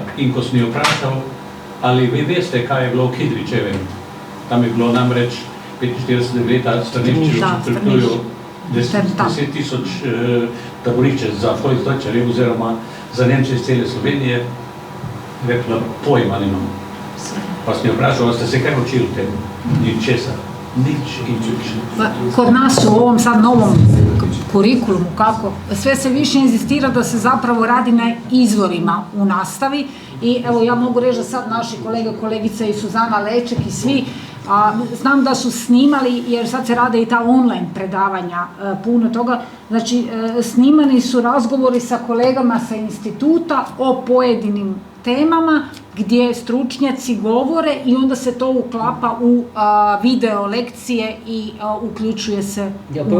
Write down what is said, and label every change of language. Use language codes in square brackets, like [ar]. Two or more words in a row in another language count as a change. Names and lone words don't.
[sl] In ko sem jo vprašal, ali vi veste, kaj je bilo v Kidričevem, tam je bilo namreč 45 leta stranišče v Ptuju, 10.000 taborišče za Volksdeutsche oziroma za Nemce iz cele Slovenije, rekla, pojma nimam. Pa sem jo vprašal, ste se kaj učili v tem? Ničesar. Nič in nič. [hr] Kod nas u ovom sad novom kurikulumu, kako, sve se više inzistira da se zapravo radi na izvorima u nastavi i evo ja mogu reći da sad naši kolege, kolegice i Suzana Leček i svi, znam da su snimali, jer sad se rade i ta online predavanja, puno toga, znači snimani su razgovori sa kolegama sa instituta o pojedinim temama gdje stručnjaci govore i onda se to uklapa u video lekcije i uključuje se u nastavu.